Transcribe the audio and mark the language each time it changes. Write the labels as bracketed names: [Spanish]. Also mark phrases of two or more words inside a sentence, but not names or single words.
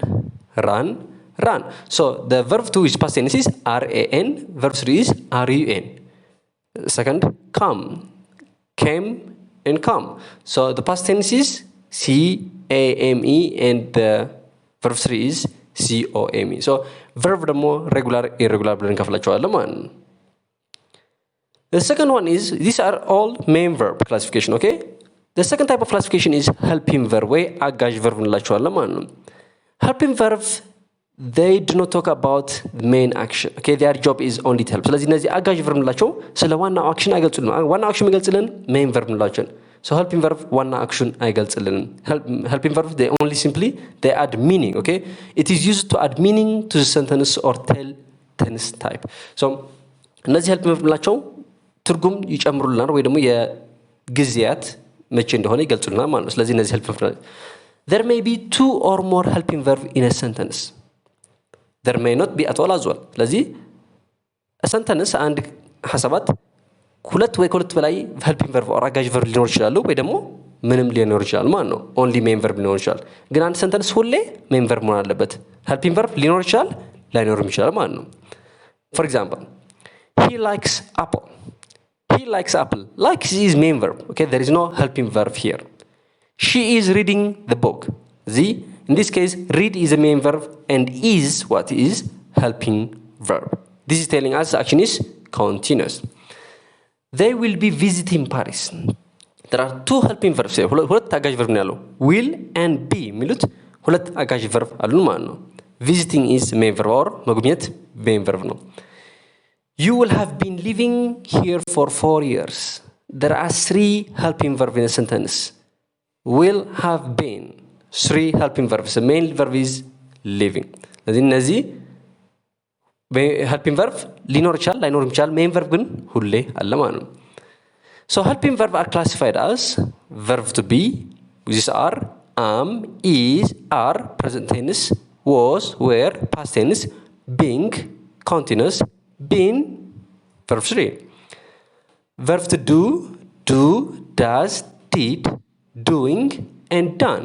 [English] So the verb 2 is past tense is ran, verb 3 is run. Second, come, came, and come. So the past tense is came and the verb 3 is come. So verb ደግሞ regular irregular [Amharic] ብለን እንከፍላቸዋለን ማለት ነው። [English] The second one is these are all main verb classification. Okay, the second type of classification is helping verb [Amharic] ወይ አጋዥ [English] verb [Amharic] እንላቸዋለን ማለት ነው። [English] Helping verbs they do not talk about the main action. Okay, their job is only to help. [Amharic] ስለዚህ እነዚህ አጋዥ verb እንላቸው ስለ ዋናው አክሽን አይገልጹልንም። ዋናው አክሽን የሚገልጽልን [English] main verb [Amharic] እንላቸዋለን። [English] So helping verb [Amharic] ዋና አክሽን አይገልጽልንም። [English] Helping verb they only simply they add meaning. Okay, it is used to add meaning to the sentence or tell tense type. [Amharic] So እነዚህ [English] helping verb [Amharic] እንላቸው ትርጉም ይጨምሩልናል ወይ ደግሞ የጊዜያት መቼ እንደሆነ ይገልጹልናል ማለት ነው። ስለዚህ እነዚህ [English] helping verb there may be two or more helping verb in a sentence. There may not be at all as well. [Amharic] ስለዚህ sentence አንድ ሐሳባት ሁለት ወይ ከሁለት በላይ [English] helping verb or [Amharic] አጋዥ verb ሊኖር ይችላሉ ወይ ደግሞ ምንም ሊኖር ይችላል ማለት ነው። [English] only main verb [Amharic] ሊኖር ይችላል። ግን አንድ sentence ሁሌ [English] main verb [Amharic] መሆን አለበት። [English] helping verb [Amharic] ሊኖር ይችላል ላይኖርም ይችላል ማለት ነው። [English] For example, he likes apple. Likes is main verb. Okay, there is no helping verb here. She is reading the book. In this case, read is a main verb and is what is helping verb. This is telling us action is continuous. They will be visiting Paris. There are two helping verbs here. [Amharic] ሁለት አጋዥ verb ነው ያለው [English] will and be [Amharic] የሚሉት ሁለት አጋዥ verb አሉ ማለት ነው። [English] Visiting is main verb or [Amharic] መጎብኘት [English] main verb [Amharic] ነው። [English] You will have been living here for 4 years. There are 3 helping verbs in a sentence. Will have been 3 helping verbs. The main verb is living. [Amharic] እነዚህ [English] helping verb [Amharic] ሊኖር ይችላል ላይኖር ይችላል። [English] main verb [Amharic] ግን ሁሌ አለ ማለት ነው። [English] So helping verb are classified as verb to be. These are am, is, are, present tense, was, were, past tense, being, continuous, been, verb 3. Verb to do, does, did, doing, and done.